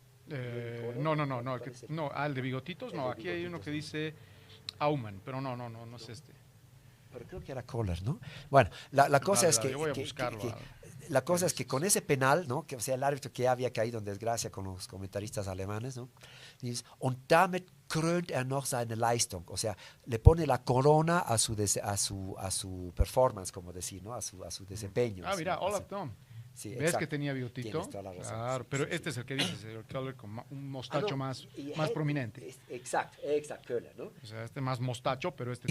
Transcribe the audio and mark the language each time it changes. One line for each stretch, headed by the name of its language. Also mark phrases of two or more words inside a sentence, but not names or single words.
Spanish: El de bigotitos, no, aquí hay uno que dice Aumann, pero no es este. Pero creo que era Kohler, ¿no? Bueno, la cosa es que, yo voy a buscarlo. la cosa es que con ese penal, ¿no? Que, o sea, el árbitro que había caído en desgracia con los comentaristas alemanes, ¿no? Dice,
German: und damit krönt noch seine Leistung.
Spanish: O sea, le pone la corona a su performance, como decir, ¿no? A su desempeño. Mira, ¿no? Olaf Thom. Sí, ¿Ves exacto. que tenía bigotito? Tienes toda la razón. Claro, Sí, pero sí, este sí. es el que dices, el Kohler con un mostacho más Y prominente. Exacto, Köhler, ¿no? O sea, este más mostacho, pero este...